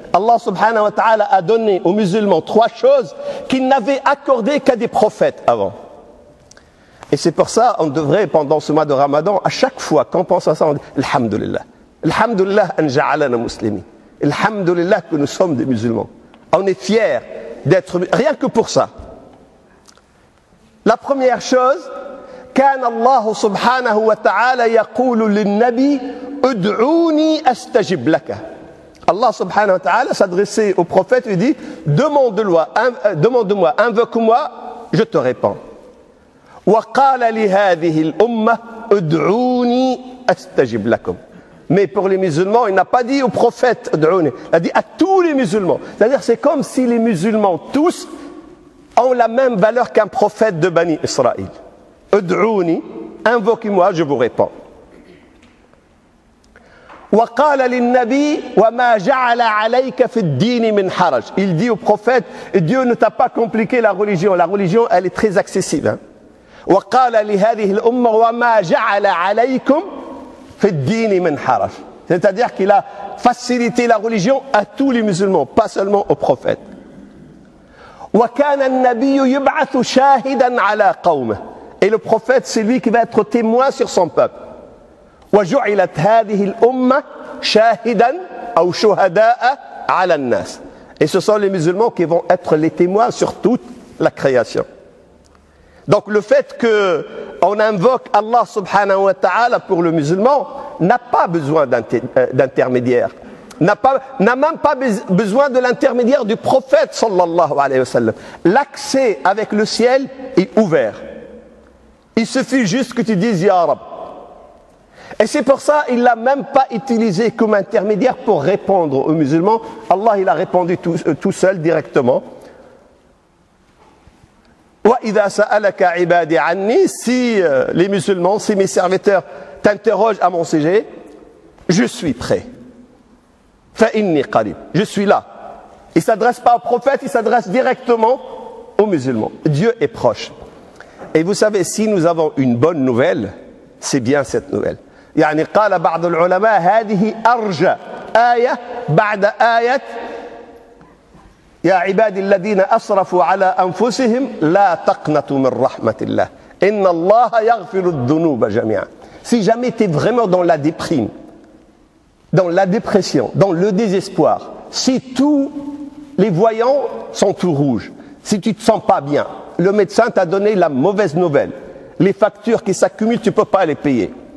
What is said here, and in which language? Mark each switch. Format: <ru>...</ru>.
<fr>Allah subhanahu wa ta'ala a donné aux musulmans 3 choses qu'il n'avait accordées qu'à des prophètes avant. Et c'est pour ça on devrait, pendant ce mois de Ramadan, à chaque fois qu'on pense à ça, on dit Alhamdulillah.</fr> <ar>Alhamdulillah an ja'alana muslimin.</ar> <fr>Alhamdulillah que nous sommes des musulmans. On est fiers d'être, rien que pour ça. La première chose,</fr> <ar>كان الله سبحانه وتعالى يقول للنبي ادعوني استجب لك.</ar> <fr>Allah subhanahu wa ta'ala s'adressait au prophète et dit demande-moi, invoque-moi, je te réponds.</fr> <ar>وقال لهذه الأمة ادعوني استجب لكم.</ar> <fr>Mais pour les musulmans, il n'a pas dit au prophète ادعوني, il a dit à tous les musulmans. C'est-à-dire c'est comme si les musulmans tous ont la même valeur qu'un prophète de Bani Israël. ادعوني, invoquez-moi, je vous réponds.</fr> <ar>وقال للنبي وما جعل عليك في الدين من حرج.</ar> <fr>Il dit au prophète, Dieu ne t'a pas compliqué la religion. La religion, elle est très accessible. Hein?</fr> <ar>وقال لهذه الأمة وما جعل عليكم في الدين من حرج.</ar> <fr>C'est-à-dire qu'il a facilité la religion à tous les musulmans, pas seulement aux prophètes.</fr> <ar>وكان النبي يبعث شاهدا على قومه.</ar> <fr>Et le prophète, c'est lui qui va être témoin sur son peuple.</fr> <ar>وجعلت هذه الأمة شاهدا أو شهداء على الناس.</ar> <fr>Et ce sont les musulmans qui vont être les témoins sur toute la création. Donc le fait qu'on invoque Allah subhanahu wa ta'ala pour le musulman n'a pas besoin d'intermédiaire. N'a même pas besoin de l'intermédiaire du prophète sallallahu alayhi wa sallam. L'accès avec le ciel est ouvert. Il suffit juste que tu dises Ya Rab. Et c'est pour ça qu'il l'a même pas utilisé comme intermédiaire pour répondre aux musulmans. Allah il a répondu tout seul directement.</fr> <ar>وَإِذَا سَأَلَكَ عِبَادِي عَنِّي,</ar> <fr>si les musulmans, si mes serviteurs t'interrogent à mon sujet, je suis prêt.</fr> <ar>فَإِنِّي قَرِيبٌ,</ar> <fr>je suis là. Il ne s'adresse pas au prophète, il s'adresse directement aux musulmans. Dieu est proche. Et vous savez, si nous avons une bonne nouvelle, c'est bien cette nouvelle.</fr> <ar>يعني قال بعض العلماء هذه أرجى آية بعد آية يا عبادي الذين أسرفوا على أنفسهم لا تقنطوا من رحمة الله إن الله يغفر الذنوب جميعا.</ar> <fr>Si jamais tu es vraiment dans la déprime, dans la dépression, dans le désespoir, si tous les voyants sont tout rouges, si tu ne te sens pas bien, le médecin t'a donné la mauvaise nouvelle, les factures qui s'accumulent, tu ne peux pas les payer.</fr>